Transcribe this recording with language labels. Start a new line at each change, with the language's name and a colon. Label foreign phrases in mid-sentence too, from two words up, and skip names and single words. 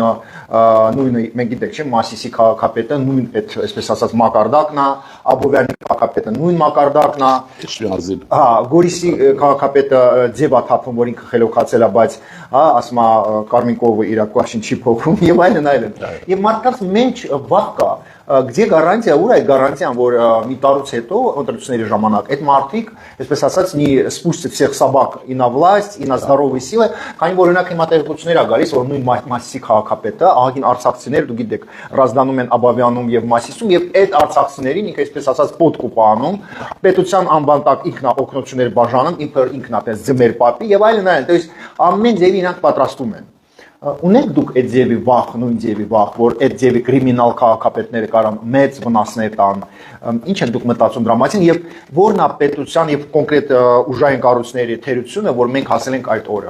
Armenian: նույնը մենք գիտենք, չէ՞, Մասիսի քաղաքապետը նույն այդ այսպես ասած մակարդակն է, Աբովյանի քաղաքապետը նույն մակարդակն է։ Հա, Գորիսի քաղաքապետը ձև է թափում, որ ինքը խելոքացել է, բայց հա, ասում է Կարմիկովը իր կաշին չի փոխում եւ այլն։ Եվ մարդկանց մեջ վախ կա,
Russian: где гарантия,
Armenian: ուր է гарантիան, որ մի տարուց հետո ընտրությունների ժամանակ այդ մարդիկ, այսպես ասած,
Russian: не спустят всех собак и на власть, и на здоровые силы,
Armenian: քանի որ օրինակ հիմա տեղեկություններ է գալիս, որ նույն Մասիսի քաղաքապետը, ահագին արցախցիներ, դու գիտեք, ռազդանում են Աբովյանում եւ Մասիսում եւ այդ արցախցիներին ինքը այսպես ասած պոտկուպ անում, պետության անվան տակ ինքն է օգնություններ բաժանում, ինքն է պես ձմեր պապի եւ այլն,
Russian: то есть
Armenian: ամեն ձևի իրանք պատրաստում են։ Ունեք դուք այդ ձևի վախ, նույն ձևի վախ, որ այդ ձևի կրիմինալ քաղաքապետները կարան մեծ վնասներ տան, ինչ են դուք մտածում դրա մասին եւ որն է պետության եւ կոնկրետ ուժային կառույցների թերությունը, որ մենք հասել ենք այդ օրը։